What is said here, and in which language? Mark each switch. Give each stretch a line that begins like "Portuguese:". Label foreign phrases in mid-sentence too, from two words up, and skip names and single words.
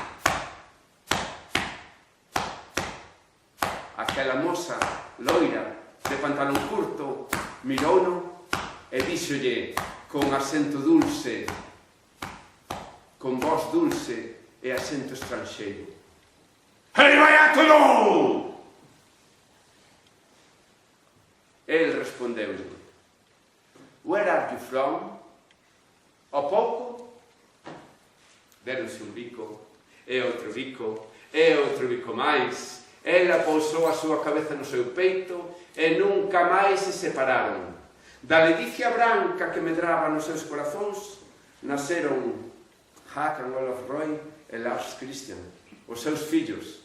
Galician: Aquela moza loira de pantalón curto mirouno e díxolle con acento dulce, con voz dulce e acento estranxeiro: "Hey, vai a todo!" El respondeu-lhe:
English: "Where are you from?"
Galician: Ao pouco, deronse un bico, e outro bico, e outro bico máis. Ela pousou a súa cabeza no seu peito e nunca máis se separaron. Da ledicia branca que medraba nos seus corazóns naceron Håkan Olof Roy e Lars Christian, os seus fillos.